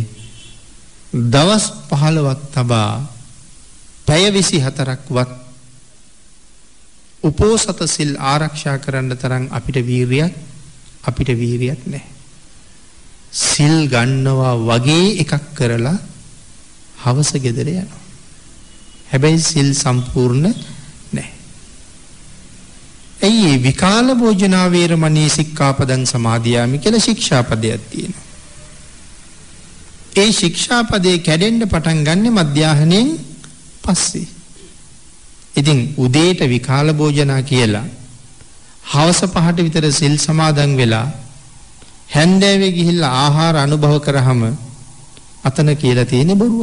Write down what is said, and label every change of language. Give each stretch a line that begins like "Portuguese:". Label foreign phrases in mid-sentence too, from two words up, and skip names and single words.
Sinhala: දවස් 15ක් තබා පැය 24ක්වත් උපෝසත සිල් ආරක්ෂා කරන්න තරම් අපිට වීරියක් නැහැ. සිල් ගන්නවා වගේ එකක් කරලා හවස ගෙදර යනවා. හැබැයි සිල් සම්පූර්ණ නැහැ. ඇයි
Pali: විකාල භෝජනා වේරමණී සික්ඛාපදං සමාදියාමි
Sinhala: කියලා ශික්ෂාපදයක් තියෙනවා. ඒ ශික්ෂාපදේ කැඩෙන්න පටන් ගන්න මධ්‍යාහණයෙන් පස්සේ. ඉතින් උදේට
Pali: විකාල භෝජනා
Sinhala: කියලා හවස 5ට විතර සිල් සමාදන් වෙලා හැන්දෑවේ ගිහිල්ලා ආහාර අනුභව කරාම අතන කියලා තියෙන බොරුව.